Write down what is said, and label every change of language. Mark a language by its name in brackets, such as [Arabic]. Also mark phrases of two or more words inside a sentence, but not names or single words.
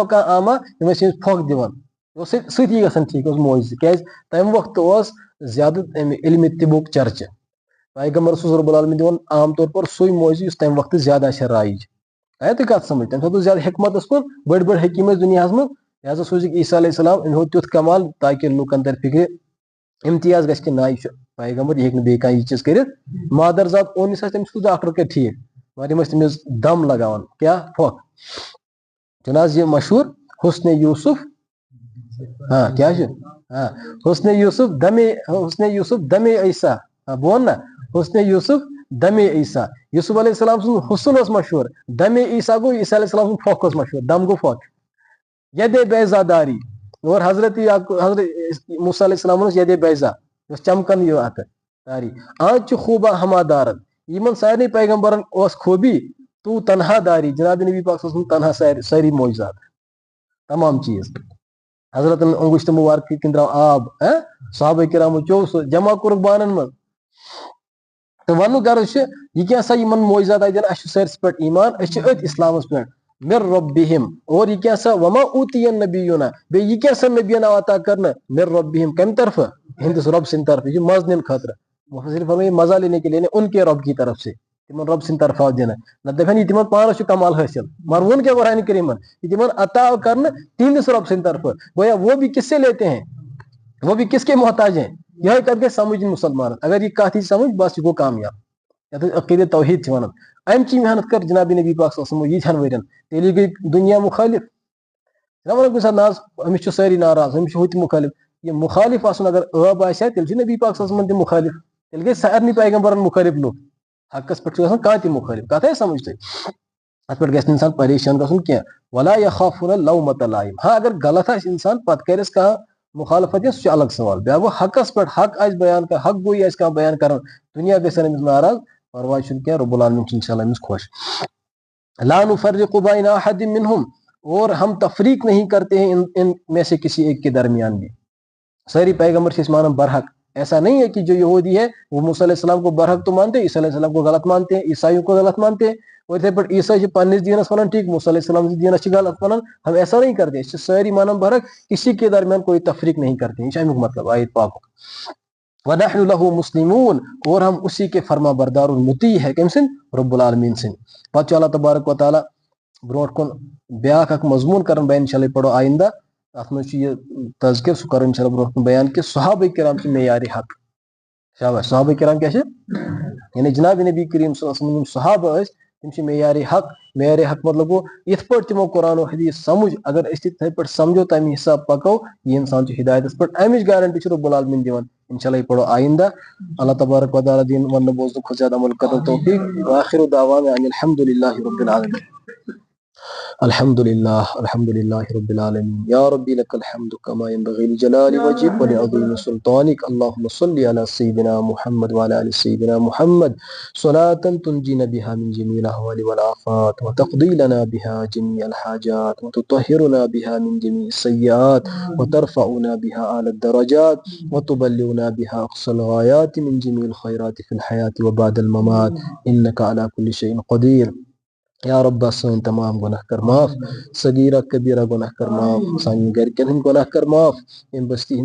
[Kashmiri] کانٛہہ آما یِم ٲسۍ أمِس پھۄکھ دِوان یہِ اوس سۭتی گژھان ٹھیٖک اوس معجزٕ کیٛازِ تمہِ وقتہٕ اوس زیادٕ امہِ علمِ طِبُک چرچہٕ پیغمبرس اوس رب العالمیٖن دِوان عام طور پر سُے معجزٕ یُس تمہِ وقتہٕ زیادٕ آسہِ ہا رایج آیا تۄہہِ کتھ سمجھ تمہِ ساتہٕ اوس زیادٕ حکمتس کُن بٔڑۍ بٔڑۍ حکیٖم ٲسۍ دُنیاہس منٛز لہٰذا سوٗزِکھ عیسیٰ [Arabic] علیہ السلام [Kashmiri] أمۍ ہوو تیُتھ کمال تاکہِ لُکن ترِ فِکرِ امتیاز گژھِ کہِ نہ یہِ چھُ پیغمبر یہِ ہیٚکہِ نہٕ بیٚیہِ کانٛہہ یہِ چیٖز کٔرِتھ مادر ذات اونس آسہِ تٔمِس ڈاکٹر کر ٹھیٖک مگر یِم ٲسۍ تٔمِس دم لگاوان کیٛاہ پھۄکھ چھُنہٕ حظ یہِ مشہوٗر حسنِ یوٗسف کیٛاہ چھُ [Persian] حسنِ یوٗسف دمے عیسیٰ [Kashmiri] بہٕ وَنہٕ نا [Persian] حسنِ یوٗسف دمے عیسیٰ [Kashmiri] یوٗسف [Arabic] علیہ السلام [Kashmiri] سُنٛد حسن اوس مشہوٗر [Persian] دمے عیسیٰ [Kashmiri] گوٚو عیسیٰ [Arabic] علیہ السلام [Kashmiri] سُنٛد پھۄکھ اوس مشہوٗر دم گوٚو پھۄکھ [Arabic] یدے بیضا [Kashmiri] داری اور حضرت موسیٰ [Arabic] علیہ السلام [Kashmiri] اوس [Arabic] یدے بیضا [Kashmiri] یۄس چمکان یہِ اتھٕ داری آز چھُ خوٗبا ہما دارن یِمن سارنٕے پیغمبرن اوس خوٗبی تو تنہا داری جناب نبی پاک [Arabic] صلی اللہ علیہ وسلم [Kashmiri] تنہا سٲری معجزات تمام چیٖز حضرتن اوٚنگُش تہٕ مُبارک کِنۍ درٛاو آب صحابہ کرامو چیوٚو سُہ جمع کوٚرُکھ بانن منٛز تہٕ وننُک غرض چھُ یہِ کیٛاہ سا یِمن معجزات آیہِ دِنہٕ اَسہِ چھُ سٲرسٕے پٮ۪ٹھ ایمان أسۍ چھِ أتھۍ اسلامس پٮ۪ٹھ [Arabic] مِر ربِہِم [Kashmiri] اور یہِ کیٛاہ سا [Arabic] وما اوتیہ نبیُنا [Kashmiri] بیٚیہِ یہِ کیٛاہ سا نبین آو عطا کرنہٕ [Arabic] مِر ربِہِم [Kashmiri] کمہِ طرفہٕ یِہنٛدِس رۄب سٕنٛدِ طرفہٕ یہِ چھُ مزٕ نِنہٕ خٲطرٕ [Urdu] مُفسِرین فرمایا مزہ لینے کے لیے ان کے رب کی طرف سے [Kashmiri] تمن رب سند طرف دن نہ دپن یہ تمن پانس کمال حاصل مگر ون کیا قرآن کریم یہ تمن عطا کرنا تہندس رب سند طرف [Urdu] گویا وہ بھی کس سے لیتے ہیں وہ بھی کس کے محتاج ہیں [Kashmiri] یہ کت گژھِ سمجھ مسلمان اگر یہ کت سمجھ بس یہ گو کامیاب یتھ عقیدت توحید ونان امچی محنت کر جناب نبی پاک [Arabic] صلی اللہ علیہ وسلم [Kashmiri] یہن ورین تیلی گئی دنیا مخالف جناب کُنہِ ساتہٕ ناز أمِس چھِ سٲری ناراض أمِس چھُ ہُہ تہِ مُخٲلِف یہ مخالف آسُن اگر ٲب آسہِ ہا تیٚلہِ چھُ نبی پاک [Arabic] صلی اللہ علیہ وسلم [Kashmiri] تہِ مخالف تیٚلہِ گٔے سارنٕے پیغمبرن مخٲلف لُکھ حقس پٮ۪ٹھ چھُ گژھان کانٛہہ تہِ مخٲلف کتھ آیہِ سمجھ تۄہہِ اتھ پٮ۪ٹھ گژھِ نہٕ انسان پریشان گژھُن کینٛہہ [Arabic] ولا یخافون لومۃ لائم [Kashmiri] ہاں اگر غلط آسہِ انسان پتہٕ کرٮ۪س کانٛہہ مخالفت سُہ چھُ الگ سوال بیاکھ گوٚو حقس پٮ۪ٹھ حق آسہِ بیان کر حق گویی آسہِ کانٛہہ بیان کران دُنیا گژھن أمِس ناراض پرواے چھُنہٕ کینٛہہ رب العالمین چھُ انشاء اللہ أمِس خوش [Arabic] لا نفرق بین احد منہم [Urdu] اور ہم تفریق نہیں کرتے ہیں ان میں سے کسی ایک کے درمیان بھی [Kashmiri] ساری پیغمبر سے مانم برحق [Urdu] ایسا نہیں ہے کہ جو یہودی ہے وہ موسیٰ [Arabic] علیہ السلام [Urdu] کو برحق تو مانتے ہیں عیسیٰ [Arabic] علیہ السلام [Urdu] کو غلط مانتے ہیں عیسائیوں کو غلط مانتے ہیں اور اتنے پر عیسائی [Kashmiri] پنس دینس ونان ٹھیک موسیٰ علیہ السلام دینس غلط ونان [Urdu] ہم ایسا نہیں کرتے اس سے [Kashmiri] ساری مانم برحق [Urdu] کسی کے درمیان کوئی تفریق نہیں کرتے ہیں [Kashmiri] امیک مطلب [Urdu] آیت پاک [Arabic] وَنَحْنُ لَهُ مُسْلِمُونَ [Urdu] اور ہم اسی کے فرما بردار المطیع ہے [Kashmiri] کم سن رب العالمین سن پتہ [Arabic] اللہ تبارک و تعالیٰ [Kashmiri] برونٹ کن بیاکھ اک مضمون کرن بیان انشاءاللہ پڑھو آئندہ اتھ منٛز چھُ یہ تذکر سُہ کرو انشاءاللہ برونٹ کن بیان کہ صحابہ کرام چھِ معیار حق شاباش صحابہ کرام کیا چھِ یعنی جناب نبی کریم [Arabic] صلی اللہ علیہ وسلم [Kashmiri] صحابہ ٲسۍ تم چھِ معیار حق مطلب گوٚو یِتھ پٲٹھۍ تِمو قرآن و حدیث سمجھ اگر أسۍ تہِ تِتھٕے پٲٹھۍ سمجھو تمہِ حساب پکو یہ انسان چھُ ہدایتس پٮ۪ٹھ امِچ گارنٹی چھُ رب العالمین دِوان انشاءاللہ یہ پڑھو آئندہ [Arabic] اللہ تبارک و تعالیٰ [Kashmiri] دین وننہٕ بوزنہٕ کھۄتہٕ زیادٕ عمل کرنُک توفیق [Arabic] وآخر دعوانا ان الحمد للہ رب العالمین الحمد للہ رب العالمین یا ربی لک الحمد کما ينبغي لجلال وجهك ولعظیم سلطانك اللهم صل على سيدنا محمد وعلى آل سيدنا محمد صلاة تنجينا بها من جميع الأهوال والآفات وتقضي لنا بها جميع الحاجات وتطهرنا بها من جميع السيئات وترفعنا بها أعلى الدرجات وتبلغنا بها أقصى الغايات من جميع الخيرات في الحياة وبعد الممات إنك على كل شيء قدير یا رب [Kashmiri] سٲنۍ تمام گۄناہ کر معاف صغیرہ کبیرہ گۄناہ کر معاف سانٮ۪ن گرِکٮ۪ن ہٕنٛدۍ گۄناہ کر معاف ییٚمہِ بستی ہٕنٛدۍ